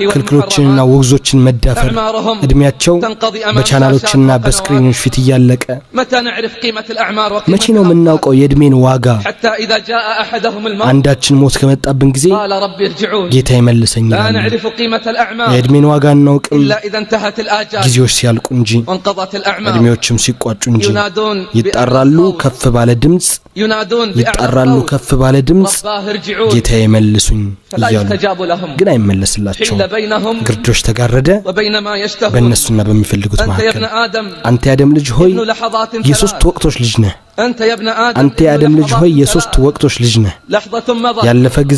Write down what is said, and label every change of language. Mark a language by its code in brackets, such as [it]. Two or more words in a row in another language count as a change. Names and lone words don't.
[am] ክልክሎችንና ውግዞችን መዳፈር እድሜያቸው በቻናሎችና በስክሪኖች ፊት ያለቀ [ar] متى نعرف قيمة الأعمار [am] መቼ ነው የምናውቀው የእድሜን ዋጋ [ar] حتى إذا جاء أحدهم الموت [am] አንዳችን ሞት ከመጣብን ጊዜ [ar] قال ربي ارجعون [am] ጌታ ይመልሰኝ [ar] لا نعرف قيمة الأعمار [am] የእድሜን ዋጋ እናውቅም [ar] إلا إذا انتهت الآجال [am] ጊዜዎች ሲያልቁ እንጂ [ar] وانقضت الأعمار [am] እድሜዎችም ሲቋጩ እንጂ ይጣራሉ ከፍ ባለ ድምጽ ይጣራሉ ከፍ ባለ ድምጽ ጌታ ይመልሱኝ ይያሉ ግን አይመለስላቸው ግርዶሽ ተጋረደ በእነሱና በሚፈልጉት መካከል አንተ የአደም ልጅ ሆይ የሶስት ወቅቶች ልጅ ነህ አንተ የአደም ልጅ ሆይ የሶስት ወቅቶች ልጅ ነህ ያለፈ ጊዜ